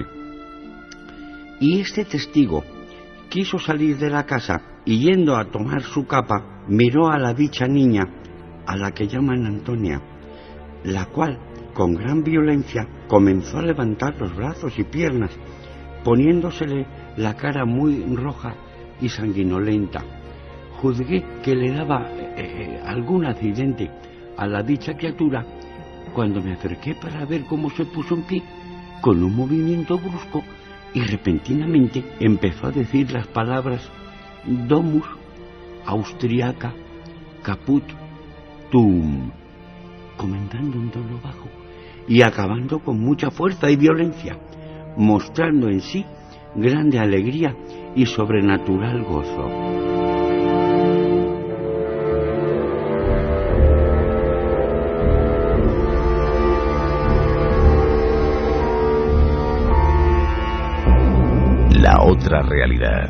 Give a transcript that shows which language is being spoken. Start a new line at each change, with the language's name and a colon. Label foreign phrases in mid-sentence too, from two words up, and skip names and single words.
Spanish: Y este testigo quiso salir de la casa y, yendo a tomar su capa, miró a la dicha niña, a la que llaman Antonia, la cual, con gran violencia, comenzó a levantar los brazos y piernas, poniéndosele la cara muy roja y sanguinolenta. Juzgué que le daba algún accidente a la dicha criatura cuando me acerqué para ver cómo se puso en pie, con un movimiento brusco, y repentinamente empezó a decir las palabras
Latin: Domus austriaca caput tum,
Spanish: comentando en tono bajo y acabando con mucha fuerza y violencia, mostrando en sí grande alegría y sobrenatural gozo. La otra realidad.